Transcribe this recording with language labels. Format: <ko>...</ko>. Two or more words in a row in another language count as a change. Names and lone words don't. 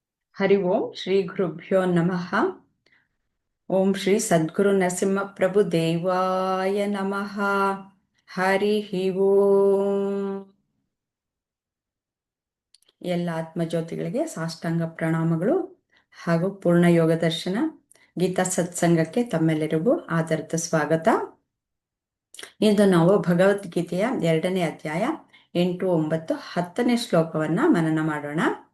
<sa>ಹರಿ ಓಂ ಶ್ರೀ ಗುರುಭ್ಯೋ ನಮಃ. ಓಂ ಶ್ರೀ ಸದ್ಗುರು ನರಸಿಂಹ ಪ್ರಭು ದೇವಾಯ ನಮಃ. ಹರಿ ಓಂ.</sa> <kn>ಎಲ್ಲ ಆತ್ಮಜ್ಯೋತಿಗಳಿಗೆ ಸಾಷ್ಟಾಂಗ ಪ್ರಣಾಮಗಳು ಹಾಗೂ ಪೂರ್ಣ ಯೋಗ ದರ್ಶನ ಗೀತಾ ಸತ್ಸಂಗಕ್ಕೆ ತಮ್ಮೆಲ್ಲರಿಗೂ ಆದರದ ಸ್ವಾಗತ. ಇಂದು ನಾವು ಭಗವದ್ಗೀತೆಯ 2ನೇ ಅಧ್ಯಾಯ 8, 9, 10ನೇ ಶ್ಲೋಕವನ್ನ ಮನನ ಮಾಡೋಣ.</kn>